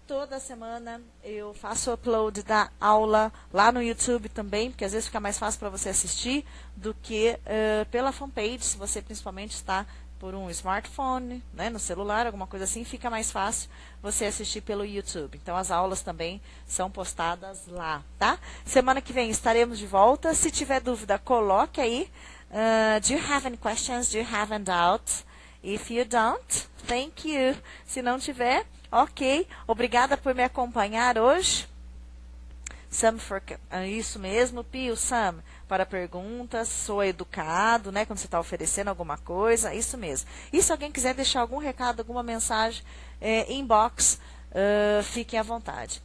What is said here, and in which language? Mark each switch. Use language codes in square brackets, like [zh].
[pt] Toda semana eu faço o upload da aula lá no YouTube também, porque às vezes fica mais fácil para você assistir do que pela fanpage, se você principalmente está por um smartphone, né, no celular, alguma coisa assim, fica mais fácil você assistir pelo YouTube. Então, as aulas também são postadas lá, tá? Semana que vem estaremos de volta. Se tiver dúvida, coloque aí. [en] Do you have any questions? Do you have any doubts? If you don't, thank you. [pt] Se não tiver, ok. Obrigada por me acompanhar hoje. Sam for, isso mesmo, Pio, Sam, para perguntas, sou educado, né, quando você está oferecendo alguma coisa, isso mesmo. E se alguém quiser deixar algum recado, alguma mensagem, inbox, fiquem à vontade.